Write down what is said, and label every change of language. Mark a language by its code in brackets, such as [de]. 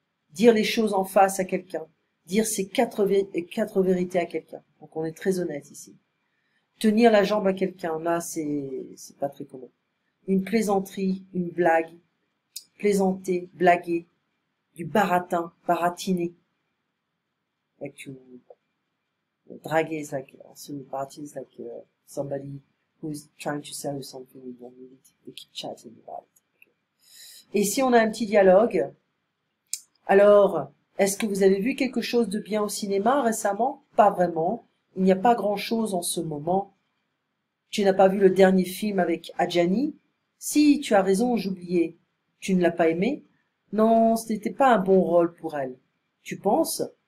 [fr] dire les choses en face à quelqu'un, dire ses quatre vérités à quelqu'un. Donc on est très honnête ici. Tenir la jambe à quelqu'un, là c'est pas très commun. Une plaisanterie, une blague, plaisanter, blaguer, du baratin, baratiner. [en] Like to draguer is like, also baratin is like somebody who's trying to sell you something and then they keep chatting about it. [fr] Et ici on a un petit dialogue. Alors, est-ce que vous avez vu quelque chose de bien au cinéma récemment? Pas vraiment. Il n'y a pas grand-chose en ce moment. Tu n'as pas vu le dernier film avec Adjani? Si, tu as raison, j'oubliais. Tu ne l'as pas aimé? Non, ce n'était pas un bon rôle pour elle. Tu penses?